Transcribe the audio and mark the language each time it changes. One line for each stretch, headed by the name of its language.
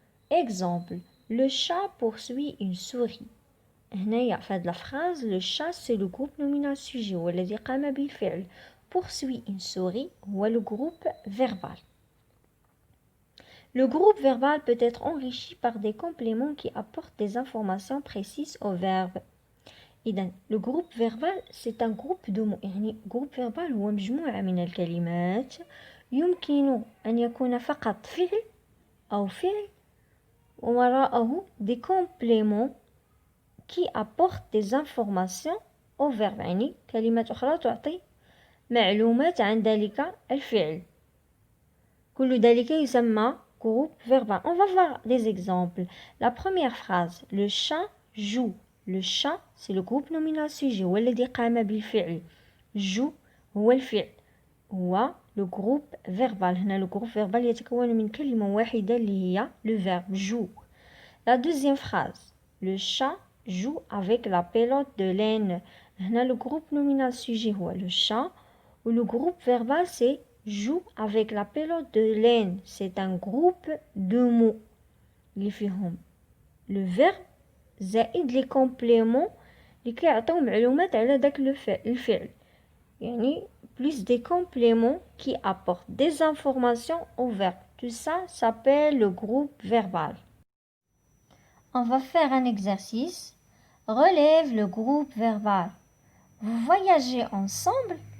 French: Exemple, le chat poursuit une souris. هنايا في هذه la phrase, le chat c'est le groupe nominal sujet
Arabic: والذي قام بالفعل.
French: Poursuit une souris هو le groupe verbal. Le groupe verbal peut être enrichi par des compléments qui apportent des informations précises au verbe. إذن le groupe verbal c'est un groupe de mots.
Arabic: يعني groupe verbal هو مجموعة من الكلمات يمكن أن يكون فقط فعل أو فعل ووراءه
French: des compléments qui apportent des informations au verbe.
Arabic: يعني كلمات أخرى تعطي معلومات عن ذلك الفعل. كل ذلك يسمى groupe verbal.
French: On va voir des exemples. La première phrase, le chat joue. Le chat c'est le groupe nominal sujet
Arabic: هو الذي قام بالفعل. joue هو الفعل هو le groupe verbal. هنا le groupe verbal يتكون من كلمة واحدة اللي هي le verbe joue.
French: La deuxième phrase, le chat joue avec la pelote de laine. هنا le groupe nominal sujet هو le chat ou le groupe verbal c'est joue avec la pelote de laine. C'est un groupe de mots
Arabic: اللي فيهم le verbe زائد لي كومبليمون اللي كيعطيو معلومات على داك الفعل.
French: يعني plus des compléments qui apportent des informations au verbe. Tout ça s'appelle le groupe verbal. On va faire un exercice. Relève le groupe verbal. Vous voyagez ensemble.